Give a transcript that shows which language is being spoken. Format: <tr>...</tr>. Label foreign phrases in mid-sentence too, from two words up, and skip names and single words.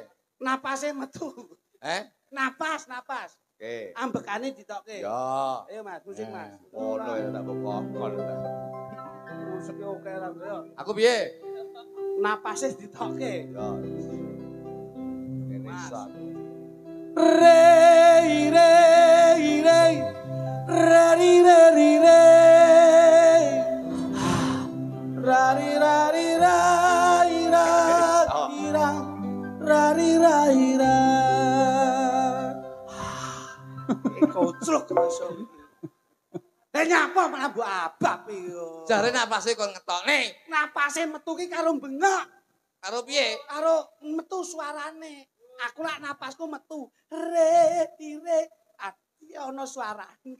<jv>napase metu. Napas. Oke. Ambekane ditokke. Ya. Ayo Mas, musik Mas. Ngono ya tak kokon. Musik oke lah yo. Aku piye? Napase ditokke. Ya. Ini sak. Rei rei rei rari rari rei rari rari rai rai rari rai rai koclok masuk nyapa malah mbok abab yo Jare napase kon ngetokne. napase metu ki karo bengok Karo piye? karo metu suarane. Aku lak napasku metu. Re. Ati ana suarane.</jv>